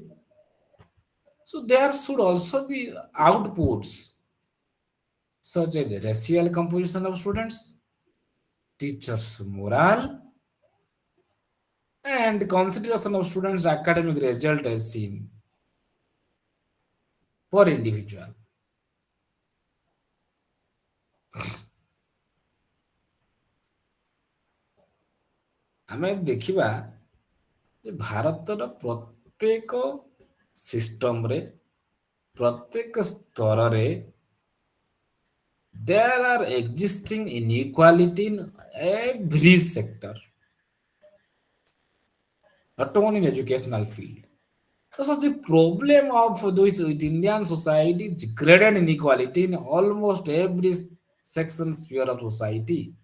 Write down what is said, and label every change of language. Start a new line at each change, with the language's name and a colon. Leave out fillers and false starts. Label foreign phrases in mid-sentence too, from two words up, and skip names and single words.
English: So there should also be outputs such as racial composition of students, teachers' morale, and consideration of students' academic result as seen for individual.
Odia: ଆମେ ଦେଖିବା ଯେ ଭାରତର ପ୍ରତ୍ୟେକ ସିଷ୍ଟମରେ ପ୍ରତ୍ୟେକ ସ୍ତରରେ
English: there are existing inequality in every sector, not only in educational field. So the problem of this with Indian society is graded inequality in almost every section sphere of society.